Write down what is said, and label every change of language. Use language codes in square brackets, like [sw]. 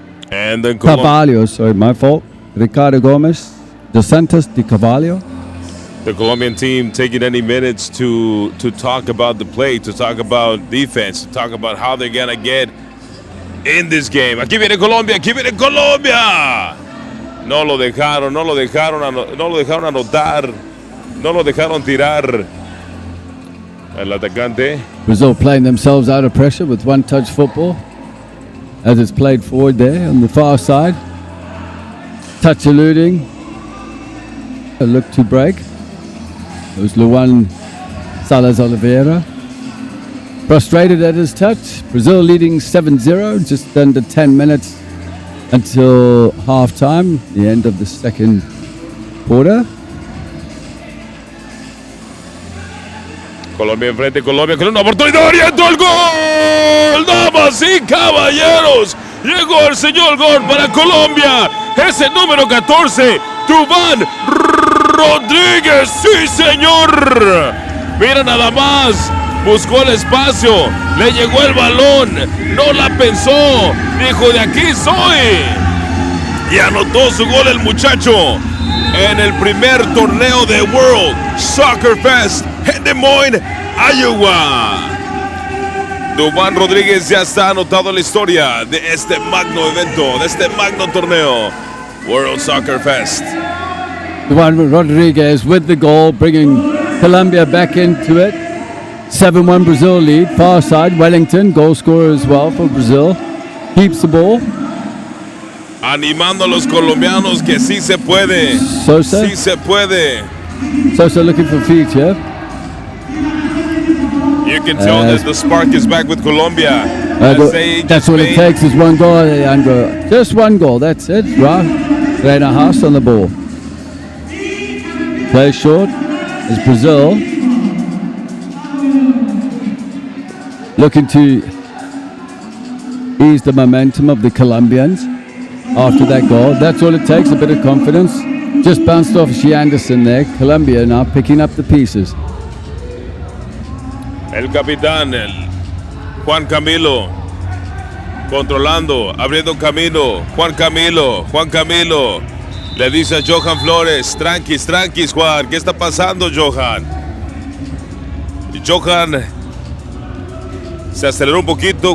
[en] And then Carvalho, sorry, my fault. Ricardo Gomez, Dos Santos de Carvalho. The Colombian team taking any minutes to talk about the play, to talk about defense, to talk about how they're going to get in this game. [es] Aquí viene Colombia, aquí viene Colombia. No lo dejaron anotar, no lo dejaron tirar. El atacante. [en] Brazil playing themselves out of pressure with one-touch football as it's played forward there on the far side. Touch eluding. A look to break. It was Luan Salas Oliveira. Frustrated at his touch. Brazil leading 7-0, just under 10 minutes until half-time, the end of the second quarter. [es] Colombia enfrente, Colombia con una oportunidad, orientó el gol. Damas y caballeros, llegó el señor gol para Colombia. Es el número 14, Duván Rodríguez. Sí, señor. Mira nada más. Buscó el espacio, le llegó el balón, no la pensó, dijo de aquí soy. Y anotó su gol el muchacho en el primer torneo de World Soccer Fest en Des Moines, Iowa. Duván Rodríguez ya está anotado en la historia de este magno evento, de este magno torneo, World Soccer Fest. [en] Duván Rodríguez with the goal, bringing Colombia back into it. 7-1 Brazil lead, far side, Wellington, goal scorer as well for Brazil. Keeps the ball. [es] Animando a los colombianos que sí se puede. Sosa. Sí se puede. [en] Sosa looking for feet here. You can tell that the spark is back with Colombia. That's what it takes is one goal, Leandro. Just one goal, that's it. Reina Haas on the ball. Play short is Brazil. Looking to ease the momentum of the Colombians. after that goal. That's all it takes, a bit of confidence. Just bounced off She Anderson there. Colombia now picking up the pieces. [es] El capitán, el Juan Camilo, controlando, abriendo camino. Juan Camilo. Le dice a Johan Flores, tranquis, Juan. ¿Qué está pasando, Johan? Y Johan se aceleró un poquito.